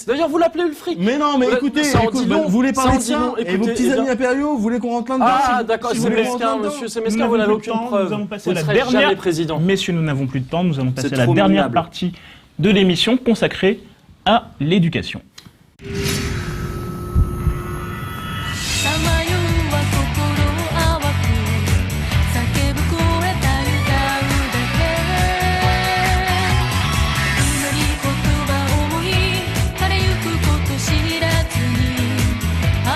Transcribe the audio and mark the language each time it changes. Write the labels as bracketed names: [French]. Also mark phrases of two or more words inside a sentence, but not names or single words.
[French] D'ailleurs, vous l'appelez Ulfric. Mais non, mais écoutez, Ça en dit long. vous voulez parler de Ça en dit ça long. et vos Écoutez, petits eh amis bien- impériaux, vous voulez qu'on rentre là-dedans Ah, d'accord, si c'est vous voulez qu'on rentre mesquin, là-dedans. monsieur, c'est mesquin, vous n'avez aucune preuve. Nous allons passer Vous à ne la serez jamais dernière président. Messieurs, nous n'avons plus de temps. Nous allons passer C'est à la trop dernière minable. partie de l'émission consacrée à l'éducation. [Japanese] さまようは心淡く叫ぶ声た歌うだけ祈り言葉思い晴れゆくこと知らずに